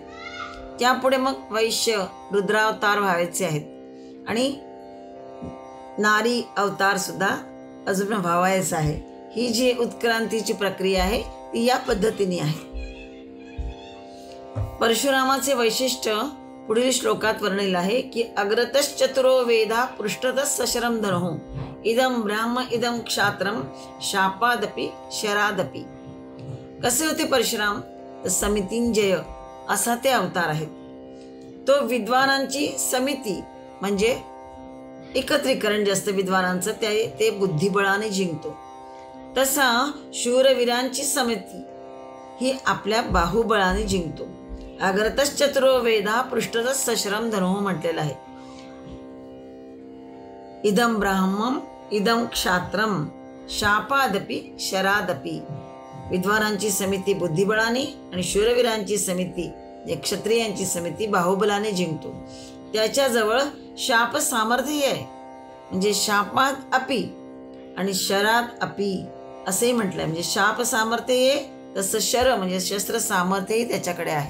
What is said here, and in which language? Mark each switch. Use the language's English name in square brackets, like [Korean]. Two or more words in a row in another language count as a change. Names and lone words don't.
[Marathi] त्यापुढे मग वैश्य, रुद्रावतार व्हायचे आहेत आणि नारी अवतार सुद्धा अजून व्हावायचा आहे. ही जी उत्क्रांतीची प्रक्रिया आहे ती या पद्धतीने आहे. परशुरामाचे वैशिष्ट्य पुढील श्लोकात वर्णिले आहे की [Sanskrit] अग्रतश्चतुरो वेदा पृष्ठतः सशरम धनुः इदम ब्राह्म इदम क्षात्रम शापादपि शरादपि. [Marathi] कसे होते परशुराम? तर समितिंजय असा ते अवतार आहेत. तो विद्वानांची समिती म्हणजे एकत्रीकरण जास्त विद्वानांचं ते बुद्धिबळाने जिंकतो. तसा शूरवीरांची समिती ही आपल्या बाहुबळाने जिंकतो. [Sanskrit] अग्रतश्चतुरो वेदा पृष्ठतः सशरम धनुः [Marathi] म्हटलेलं आहे. [Sanskrit] इदम ब्राह्मम इदम क्षात्रम शापादपि शरादपि. [Marathi] विद्वानांची समिती बुद्धिबळाने आणि शूरवीरांची समिती क्षत्रियांची समिती बाहुबलाने जिंकतो. त्याच्याजवळ शाप सामर्थ्य आहे म्हणजे शापात अपि आणि शरात अपि असेही म्हटलंय. म्हणजे शाप सामर्थ्य आहे तसं शर म्हणजे शस्त्र सामर्थ्यही त्याच्याकडे आहे.